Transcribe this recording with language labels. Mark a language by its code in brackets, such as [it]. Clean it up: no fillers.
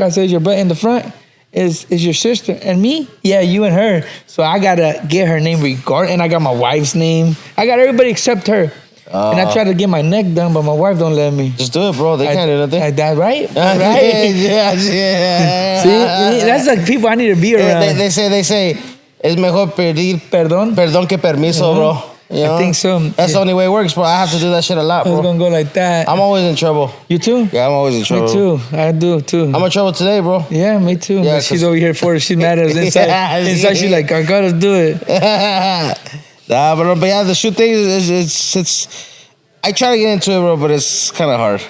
[en] I said, "Your butt in the front is your sister and me." Yeah, you and her. So I gotta get her name and I got my wife's name. I got everybody except her. And I tried to get my neck done, but my wife don't let me. Just do it, bro. They can't do nothing. Right? Right? Yeah. See, that's like people I need to be around. They say, [es] es mejor pedir perdón que permiso, bro. [en] You know? I think so. That's the only way it works, bro. I have to do that shit a lot, I was bro. gonna go like that. I'm always in trouble. You too? Yeah, I'm always in trouble. Me too. I do too. I'm in trouble today, bro. Yeah, me too. Yeah, But she's over here for it. She's mad at us inside. Yeah, inside, she's like, I gotta do it. Nah, but yeah, the shoe thing it's. I try to get into it, bro, but it's kind of hard.